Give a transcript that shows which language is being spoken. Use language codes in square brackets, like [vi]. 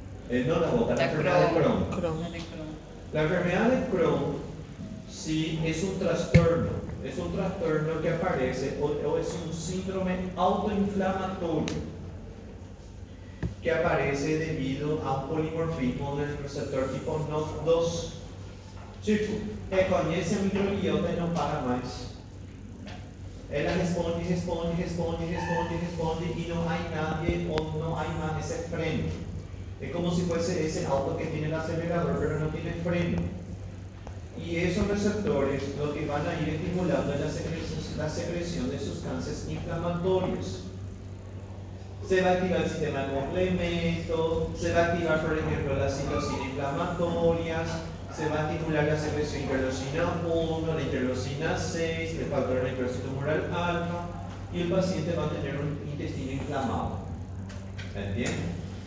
[es] No la gota, la enfermedad de Crohn. La enfermedad de Crohn sí es un trastorno. Es un trastorno que aparece o es un síndrome autoinflamatorio que aparece debido a un polimorfismo del receptor tipo NOD2. [pt] Tipo, reconhece a microbiota e não para mais. Ela responde e não há [es] nadie [pt] ou não há [es] más ese freno. Es como si fuese ese auto que tiene el acelerador pero no tiene freno. Y esos receptores lo que van a ir estimulando es la secreción de sustancias inflamatorias. Se va a activar el sistema de complemento, se va a activar, por ejemplo, la citocina inflamatorias, se va a estimular la secreción de interleucina 1, la interleucina 6, el factor necrótico tumoral alfa, y el paciente va a tener un intestino inflamado. ¿Entienden?